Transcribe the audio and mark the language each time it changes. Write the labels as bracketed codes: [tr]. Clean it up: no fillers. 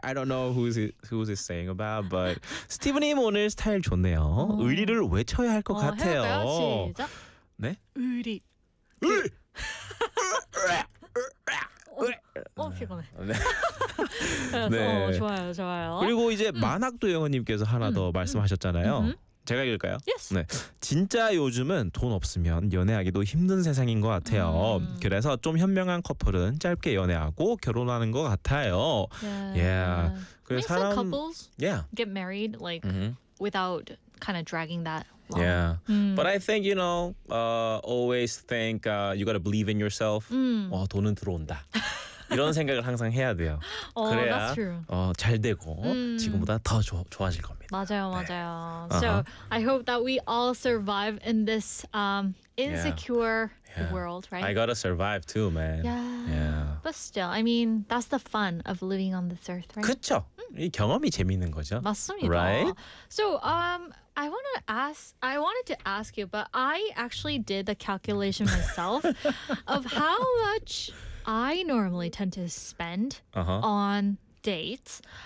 [en] I don't know who's he saying about, but Steven Neem [ko] 오늘 스타일 좋네요. 의리를 외쳐야 할 것 같아요. 해볼까요? 시작. 네. 의리. 피곤해. 네. 좋아요, 좋아요. 그리고 이제 만학도 영어님께서 하나 더 말씀하셨잖아요. 제가 읽을까요? [en] Yes. [ko] 네. 진짜 요즘은 돈 없으면 연애하기도 힘든 세상인 것 같아요. 그래서 좀 현명한 커플은 짧게 연애하고 결혼하는 것 같아요. [en] Yeah. Yeah. Makes some couples get married like without kind of dragging that long. Yeah. But I think, you know, always think you gotta believe in yourself. [ko] 와, 돈은 들어온다. 이런 생각을 항상 해야 돼요. 그래야 잘 되고 지금보다 더 좋아질 겁니다. 맞아요, 네. 맞아요. [en] So I hope that we all survive in this insecure world, right? I gotta survive too, man. Yeah. But still, I mean, that's the fun of living on this earth, right? [ko] 그렇죠. 이 경험이 재밌는 거죠. 맞습니다. [en] Right? So I wanted to ask you, but I actually did the calculation myself of how much I normally tend to spend on dates.